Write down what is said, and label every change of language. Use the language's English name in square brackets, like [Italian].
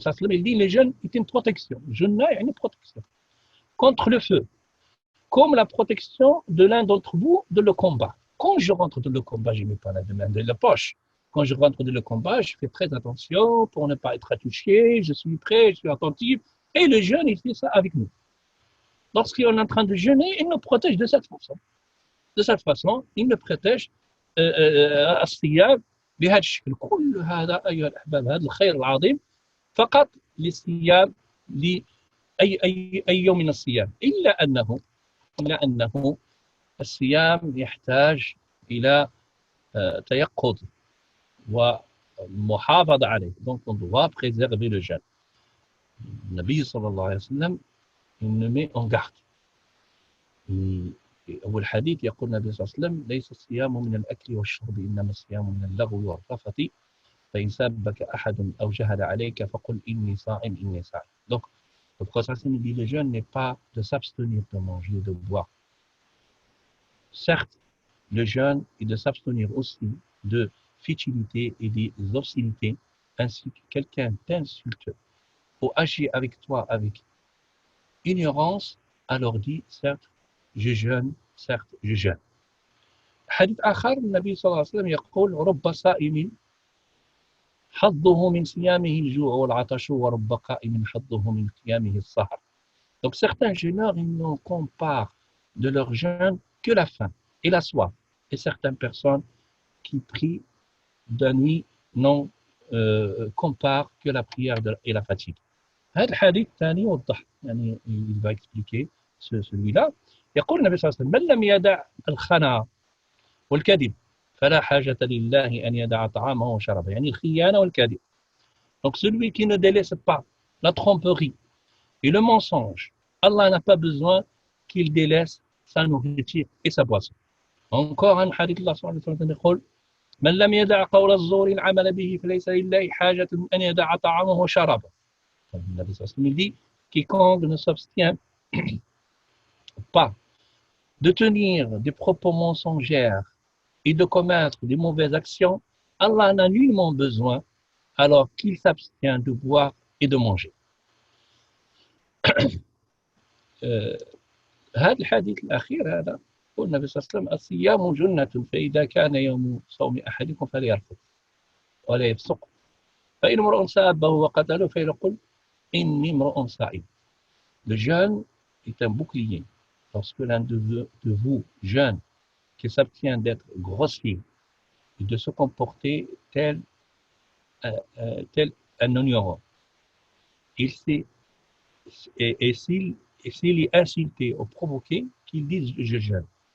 [French] Il dit les jeûnes est une protection. Junna est une protection contre le feu, comme la protection de l'un d'entre vous de le combat. Quand je rentre dans le combat, je ne mets pas la main dans la poche. Quand je rentre dans le combat, je fais très attention pour ne pas être touché, je suis prêt, je suis attentif. Et le jeûne, il fait ça avec nous. Lorsqu'on est en train de jeûner, il nous protège de cette façon. De cette façon, il nous protège [Arabic] الصيام بهذا الشكل. كل هذا أيها الأحباب هذا الخير العظيم فقط للصيام أي يوم من الصيام، إلا أنه الصيام يحتاج إلى تيقظ ومحافظة عليه. [French] Donc on doit préserver le jeûne. [Arabic] النبي صلى الله عليه وسلم [French] il nous met en garde. [Arabic] والحديث يقول النبي صلى الله عليه وسلم: ليس الصيام من الأكل والشرب إنما الصيام من اللغو والرفث فإن سبك أحد أو جهل عليك فقل إني صائم إني صائم. [French] Donc le prophète dit: le jeûne n'est pas de s'abstenir de manger ou de boire. Certes, le jeûne est de s'abstenir aussi de futilité et des obscénités, ainsi que quelqu'un t'insulte ou agit avec toi avec ignorance, alors dit: certes, je jeûne, certes, je jeûne. [Arabic] حديث آخر النبي صلى الله عليه وسلم يقول: رب صائم حظه من صيامه الجوع والعطش ورب قائم حظه من قيامه السهر. [French] Donc certains jeûneurs, ils ne comparent de leur jeûne que la faim et la soif. Et certaines personnes qui prient de la nuit n'en comparent que la prière et la fatigue. [Arabic] هذا الحديث الثاني يوضح، يعني [French] il va expliquer celui-là. [Arabic] يقول النبي صلى الله عليه وسلم: من لم يدع الخنا والكذب فلا حاجة لله أن يدع طعامه وشرابه. يعني الخيانة والكذب. [French] Donc celui qui ne délaisse pas la tromperie et le mensonge, Allah n'a pas besoin qu'il délaisse sa nourriture et sa boisson. Encore un hadith Allah subhanahu wa ta'ala [Arabic] يقول: من لم يدع قول الزور العمل به فليس لله حاجة أن يدع طعامه وشرابه. النبي صلى الله عليه وسلم [French] dit: quiconque ne s'abstient pas de tenir des propos mensongers et de commettre des mauvaises actions, Allah n'a nullement besoin alors qu'il s'abstient de boire et de manger. [Arabic] هذا الحديث الأخير هذا يقول النبي صلى الله عليه وسلم: الصيام جنة فإذا كان يوم صوم أحدكم فليرفث ولا يفسق فإن امرؤ سابه وقتله فليقل إني امرؤ صائم. [French] Le jeûne est un bouclier. Lorsque l'un de vous, jeune, qui s'abstient d'être grossier et de se comporter tel un ignorant, et s'il est insulté ou provoqué, qu'il dise: je jeûne.